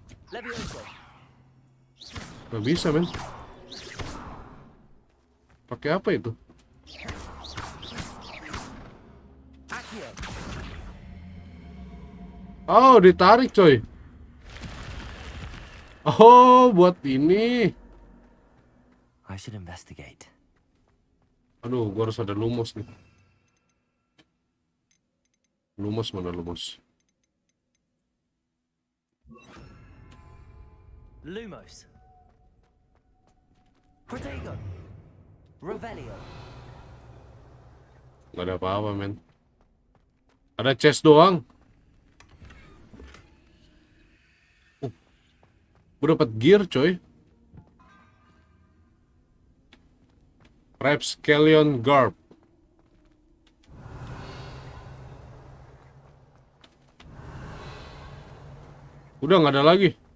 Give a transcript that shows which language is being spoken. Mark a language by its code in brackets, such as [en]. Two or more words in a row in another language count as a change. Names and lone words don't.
[id] Gak bisa, men. Pakai apa itu? Oh, ditarik, coy. Oh, buat ini. [en] I should investigate. [id] Aduh, gua harus ada lumos nih. Lumos mana lumos? Lumos. Protego. Revelio. Nggak ada apa-apa, men. Ada chest doang. Gue dapat gear, coy. Rapscallion Garb. Udah nggak ada lagi.